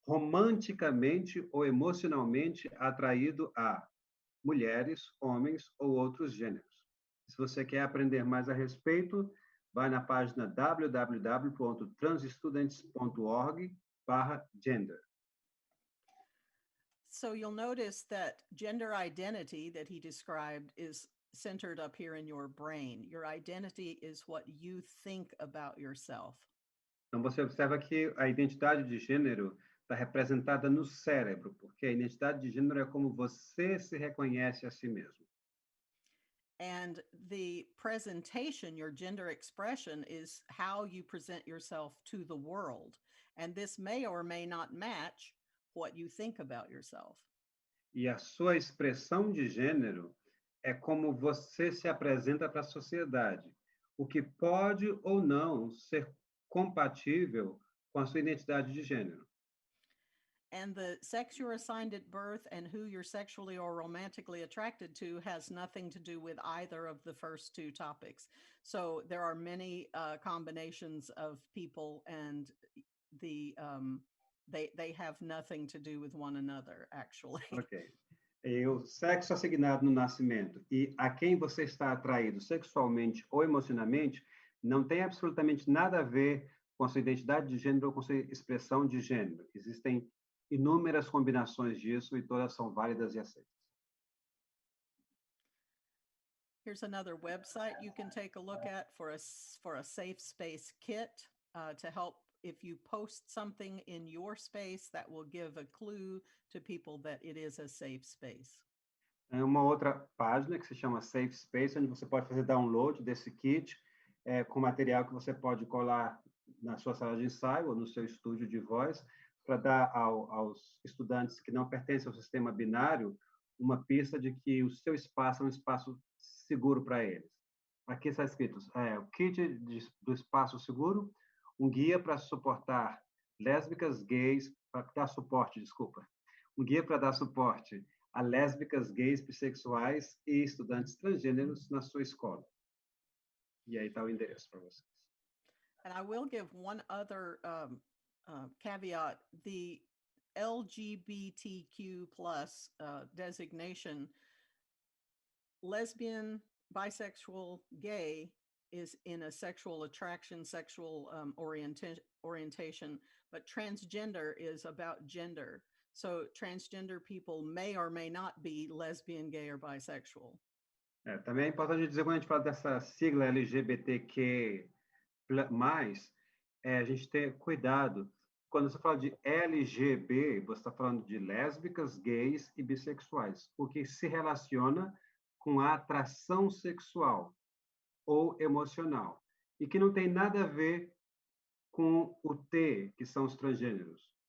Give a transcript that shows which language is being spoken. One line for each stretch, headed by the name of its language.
Portuguese: Romanticamente ou emocionalmente atraído a mulheres, homens ou outros gêneros. Se você quer aprender mais a respeito, vai na página www.transstudents.org/gender.
English: So you'll notice that gender identity that he described is centered up here in your brain. Your identity is what you think about yourself.
Portuguese: Então você observa que a identidade de gênero está representada no cérebro, porque a identidade de gênero é como você se reconhece a si mesmo.
English: And the presentation, your gender expression, is how you present yourself to the world. And this may or may not match what you think about yourself.
Portuguese: E a sua expressão de gênero é como você se apresenta para a sociedade, o que pode ou não ser compatível com a sua identidade de gênero.
English: And the sex you're assigned at birth and who you're sexually or romantically attracted to has nothing to do with either of the first two topics. So there are many combinations of people, and they have nothing to do with one another, actually. Ok.
Portuguese: E o sexo assignado no nascimento e a quem você está atraído sexualmente ou emocionalmente não tem absolutamente nada a ver com a sua identidade de gênero ou com a sua expressão de gênero. Existem inúmeras combinações disso e todas são válidas e aceitas.
English: Here's another website you can take a look at for a safe space kit to help if you post something in your space that will give a clue to people that it is a safe space.
Portuguese: É uma outra página que se chama Safe Space, onde você pode fazer download desse kit com material que você pode colar na sua sala de ensaio ou no seu estúdio de voz, para dar aos estudantes que não pertencem ao sistema binário uma pista de que o seu espaço é um espaço seguro para eles. Aqui está escrito, o kit do espaço seguro, um guia para suportar lésbicas, gays, para dar suporte, um guia para dar suporte a lésbicas, gays, bissexuais e estudantes transgêneros na sua escola. E aí está o endereço para vocês.
English: And I will give one other caveat. The LGBTQ plus designation, lesbian, bisexual, gay is in a sexual attraction, sexual orientation, but transgender is about gender. So transgender people may or may not be lesbian, gay, or bisexual.
Portuguese: Também é importante dizer, quando a gente fala dessa sigla LGBTQ+, a gente ter cuidado. Quando você fala de LGB, você está falando de lésbicas, gays e bissexuais, porque se relaciona com a atração sexual ou emocional, e que não tem nada a ver com o T, que são os transgêneros.